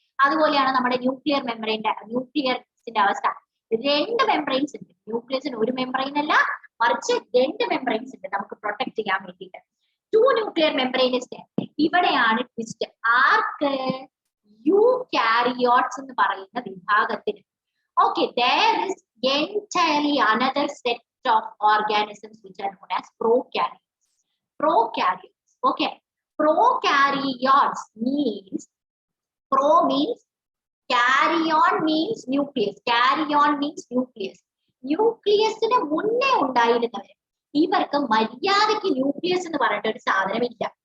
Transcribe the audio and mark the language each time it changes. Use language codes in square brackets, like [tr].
[ml] അതുപോലെയാണ് നമ്മുടെ ന്യൂക്ലിയർ ന്യൂക്ലിയസിന്റെ അവസ്ഥ. 2 മെംബ്രെയിൻസ് ഉണ്ട്. ന്യൂക്ലിയസിന് ഒരു മെംബ്രെയിൻ അല്ല, മറിച്ച് 2 മെംബ്രെയിൻസ് ഉണ്ട് നമുക്ക് പ്രൊട്ടക്ട് ചെയ്യാൻ വേണ്ടിയിട്ട്. 2 ന്യൂക്ലിയർ മെംബ്രെയിൻസ്. ഇവിടെയാണ് ട്വിസ്റ്റ്. ആർക്ക്? യൂകാരിയോട്സ് എന്ന് പറയുന്ന വിഭാഗത്തിന്. [en] Okay, there is entirely another set of organisms which are known as prokaryotes. Prokaryotes. Okay, prokaryotes means, pro means carry on means nucleus. Carry on means nucleus. [ml] ന്യൂക്ലിയസിന് മുന്നേ ഉണ്ടായിരുന്നവർ, ഇവർക്ക് മര്യാദയ്ക്ക് nucleus എന്ന് പറഞ്ഞിട്ട് ഒരു സാധനമില്ല.